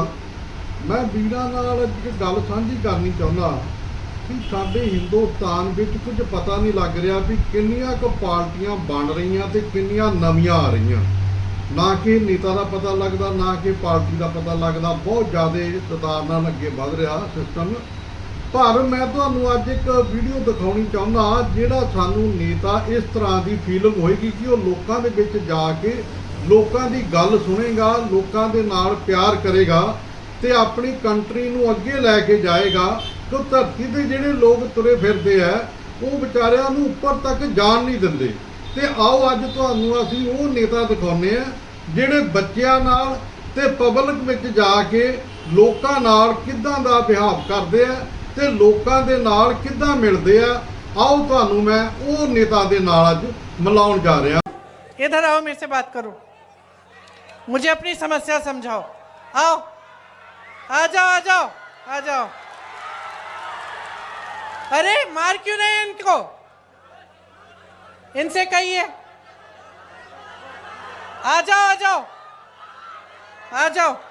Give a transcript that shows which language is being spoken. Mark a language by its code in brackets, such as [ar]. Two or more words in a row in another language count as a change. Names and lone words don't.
[pa] मैं ਵੀਰਾਂ ਨਾਲ ਇੱਕ ਗੱਲ ਸਾਂਝੀ ਕਰਨੀ ਚਾਹੁੰਦਾ ਕਿ ਸਾਡੇ ਹਿੰਦੁਸਤਾਨ ਵਿੱਚ ਕੁਝ ਪਤਾ ਨਹੀਂ ਲੱਗ ਰਿਹਾ ਵੀ ਕਿੰਨੀਆਂ ਕੁ ਪਾਰਟੀਆਂ ਬਣ ਰਹੀਆਂ ਤੇ ਕਿੰਨੀਆਂ ਨਵੀਆਂ ਆ ਰਹੀਆਂ। ਨਾ ਕਿ ਨੇਤਾ ਦਾ ਪਤਾ ਲੱਗਦਾ, ਨਾ ਕਿ ਪਾਰਟੀ ਦਾ ਪਤਾ ਲੱਗਦਾ। ਬਹੁਤ ਜ਼ਿਆਦਾ ਤਦਾਦ ਨਾਲ ਅੱਗੇ ਵਧ ਰਿਹਾ ਸਿਸਟਮ। ਪਰ ਮੈਂ ਤੁਹਾਨੂੰ ਅੱਜ ਇੱਕ ਵੀਡੀਓ ਦਿਖਾਣੀ ਚਾਹੁੰਦਾ ਜਿਹੜਾ ਸਾਨੂੰ ਨੇਤਾ [hi] इस तरह की [pa] ਫੀਲਿੰਗ ਹੋਏਗੀ ਕਿ ਵੋ ਲੋਕਾਂ ਦੇ ਵਿੱਚ ਜਾਕੇ ਲੋਕਾਂ ਦੀ ਗੱਲ ਸੁਣੇਗਾ ਲੋਕਾਂ ਦੇ ਨਾਲ ਪਿਆਰ ਕਰੇਗਾ ਤੇ ਅਪਣੀ ਕੰਟਰੀ ਨੂੰ ਅੱਗੇ ਲੈਕੇ ਜਾਏਗਾ। ਤੋ ਧਰਤੀ ਦੇ ਜਿਹੜੇ ਲੋਕ ਤੁਰੇ ਫਿਰਦੇ ਹੈ ਵੋ ਬੇਚਾਰੀਆਂ ਨੂੰ ਉੱਪਰ ਤੱਕ ਜਾਣ ਨਹੀਂ ਦਿੰਦੇ। ਤੇ ਆਓ ਅੱਜ ਤੁਹਾਨੂੰ ਅਸੀਂ ਵੋ ਨੇਤਾ ਦਿਖਾਉਣੇ ਆ ਜਿਹੜੇ ਬੱਚੀਆਂ ਨਾਲ ਤੇ ਪਬਲਿਕ ਵਿੱਚ ਜਾਕੇ ਲੋਕਾਂ ਨਾਲ ਕਿੱਦਾਂ ਦਾ ਬਿਹਾਵ ਕਰਦੇ ਆ ਤੇ ਲੋਕਾਂ ਦੇ ਨਾਲ ਕਿੱਦਾਂ ਮਿਲਦੇ ਆ। ਆਓ ਤੁਹਾਨੂੰ ਮੈਂ ਵੋ ਨੇਤਾ ਦੇ ਨਾਲ ਅੱਜ ਮਿਲਾਉਣ ਜਾ ਰਹਾ। [hi] इधर आओ, मेरे से बात करो, मुझे अपनी समस्या समझाओ। आओ, आ जाओ आ जाओ आ जाओ। अरे मार क्यों रहे हैं इनको? इनसे कहिए आ जाओ आ जाओ आ जाओ।